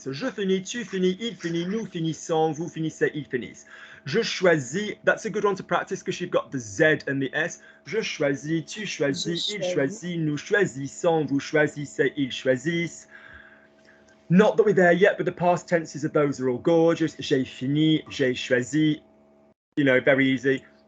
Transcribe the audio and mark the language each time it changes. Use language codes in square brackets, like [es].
[fr] So je finis, tu finis, il finit, nous finissons, vous finissez, ils finissent. Je choisis. [en] That's a good one to practice because you've got the Z and the S. [fr] Je choisis, tu choisis, il choisit, nous choisissons, vous choisissez, ils choisissent. [en] Not that we're there yet, but the past tenses of those are all gorgeous. [fr] J'ai fini, j'ai choisi. [en] You know, very easy.